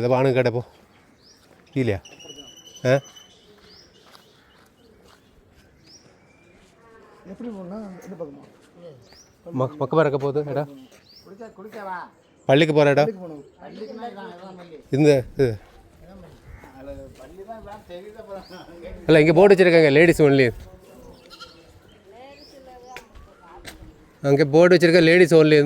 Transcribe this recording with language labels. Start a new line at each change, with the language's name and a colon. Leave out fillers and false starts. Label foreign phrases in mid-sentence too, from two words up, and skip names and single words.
Malayalam: അപ്പോൾ ആണുങ്ങൾക്ക് അവിടെ ഇല്ല. മക്ബറൊക്കെ പോകുന്നത് എടാ, പള്ളിക്ക് പോരാ ഇന്ന് അല്ല,
Tamil: இங்கே போர்டு வச்சுருக்காங்க
English: ladies only.
Tamil: அங்கே போர்டு வச்சுருக்க
English: ladies only.